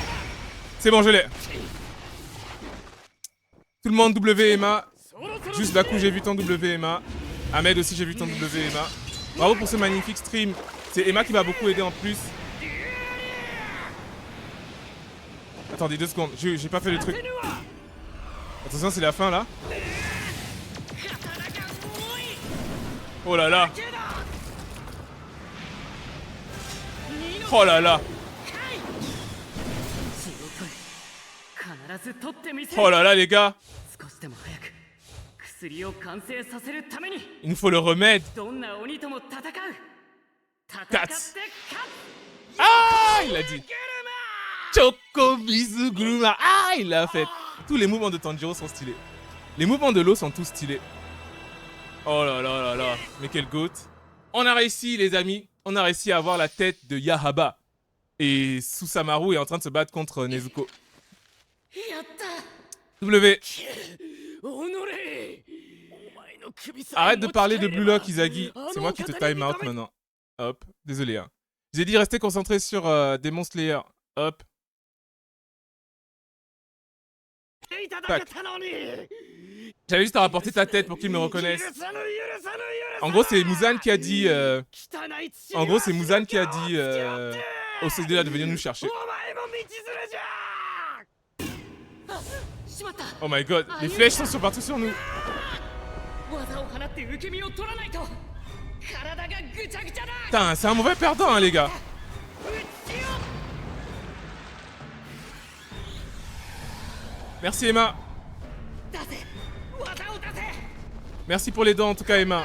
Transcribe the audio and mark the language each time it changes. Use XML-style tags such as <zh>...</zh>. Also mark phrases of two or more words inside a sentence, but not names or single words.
<fr>C'est bon, je l'ai. Tout le monde W Emma. Juste d'un coup, j'ai vu ton W Emma. Ahmed aussi, j'ai vu ton W Emma. Bravo pour ce magnifique stream. C'est Emma qui m'a beaucoup aidé en plus. Attendez 2 secondes, j'ai pas fait le truc. Attention, c'est la fin là. Oh là là. Oh là là. Oh là là, les gars. Il nous faut le remède. Cats. Ah, il a dit. Choco Mizuguruma. Ah, il l'a fait. Tous les mouvements de Tanjiro sont stylés. Les mouvements de l'eau sont tous stylés. Oh là là là là. Mais quel goat. On a réussi, les amis. On a réussi à avoir la tête de Yahaba. Et Susamaru est en train de se battre contre Nezuko. W. Arrête de parler de Blue Lock, Izagi. C'est moi qui te time out maintenant. Hop. Désolé, hein. J'ai dit rester concentré sur Demon Slayer. Hop. Tac. J'avais juste à rapporter ta tête pour qu'il me reconnaisse. En gros, c'est Muzan qui a dit... En gros, c'est Muzan qui a dit au CD de venir nous chercher.</fr> <en>Oh my god,</en> <fr>les flèches sont partout sur nous. Putain, c'est un mauvais perdant, hein, les gars. Merci, Emma. Merci pour les dons, en tout cas, Emma.</fr>